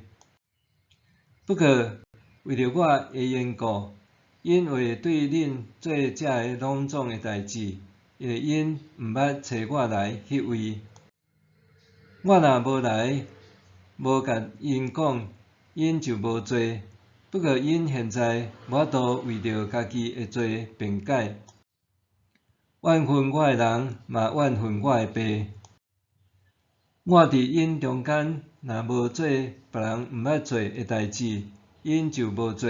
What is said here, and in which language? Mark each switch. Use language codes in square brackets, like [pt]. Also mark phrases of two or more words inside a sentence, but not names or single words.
[nan] 不过为着我的缘故，因会对恁做遮个拢总的代志，因为因毋捌找我来迄位。我若无来，无甲因讲，因就无做。不过因现在无法度为着家己的罪辩解。怨恨我的人，嘛怨恨我的爸。我伫因中间，若无做别人毋捌做的代志，因就无做。